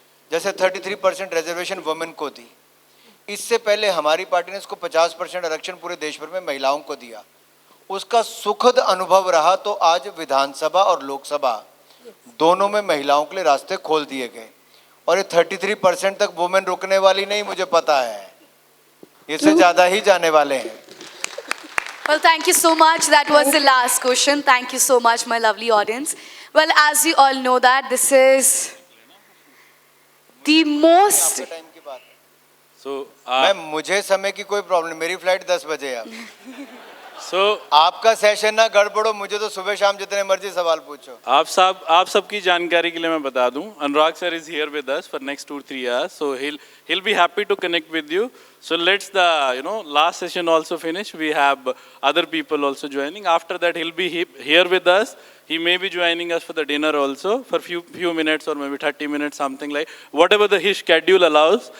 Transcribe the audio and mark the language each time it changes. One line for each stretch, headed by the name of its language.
Hindi: जैसे 33% reservation women को दी, इससे पहले हमारी पार्टी ने इसको 50% आरक्षण पूरे देश भर में महिलाओं को दिया। उसका सुखद अनुभव रहा, तो आज विधानसभा और लोकसभा दोनों में महिलाओं के लिए रास्ते खोल दिए गए, और ये 33% तक वुमेन रुकने वाली नहीं, मुझे पता है, इससे ज़्यादा ही जाने वाले हैं।
English: Well, thank you so much. That was the last question. Thank you so much, my lovely audience. Well, as you all know that this is the most...
Hindi: time की बात है।
English: So
Hindi: मैं मुझे समय की कोई प्रॉब्लम, मेरी फ्लाइट 10 बजे है।
English: So
Hindi: आपका सेशन ना गड़बड़ो, मुझे तो सुबह शाम जितने मर्जी सवाल पूछो। आप सबकी जानकारी के लिए मैं बता दूं,
English: Anurag sir is here with us for next 2-3 hours, so he'll be happy to connect with you. So let's the last session also finish. We have other people also joining. After that he'll be here with us. He may be joining us for the dinner also for few minutes or maybe 30 minutes, something like whatever his schedule allows.